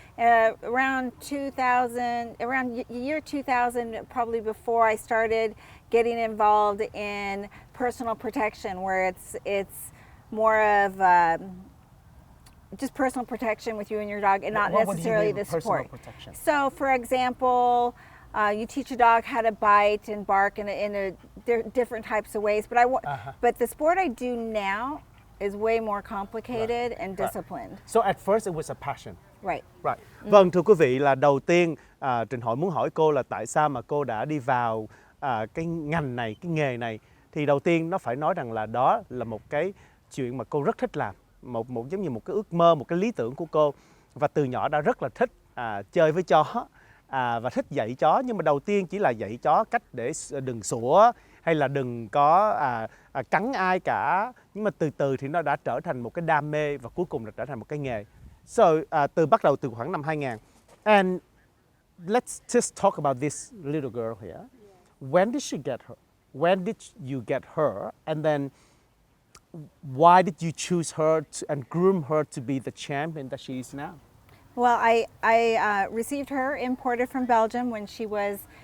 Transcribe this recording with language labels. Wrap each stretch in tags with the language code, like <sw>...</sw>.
<en>Around 2000, around year 2000, probably before I started getting involved in personal protection, where it's more of just personal protection with you and your dog, and not necessarily the sport. Protection? So, for example, you teach a dog how to bite and bark in different types of ways. But the sport I do now is way more complicated and disciplined. So at first it was a passion. Right. Right.</en> <vi>Vâng, thưa quý vị, là đầu tiên Trinh Hoi muốn hỏi cô là tại sao mà cô đã đi vào cái ngành này, cái nghề này. Thì đầu tiên nó phải nói rằng là đó là một cái chuyện mà cô rất thích làm, một giống như một cái ước mơ, một cái lý tưởng của cô. Và từ nhỏ đã rất là thích chơi với chó và thích dạy chó. Nhưng mà đầu tiên chỉ là dạy chó cách để đừng sủa hay là đừng có cắn ai cả. Nhưng mà từ từ thì nó đã trở thành một cái đam mê và cuối cùng là trở thành một cái nghề. So, bắt đầu từ khoảng năm 2000.</vi> <en>And let's just talk about this little girl here. When did she get her? When did you get her? And then why did you choose her and groom her to be the champion that she is now? Well, I received her imported from Belgium when she was</en>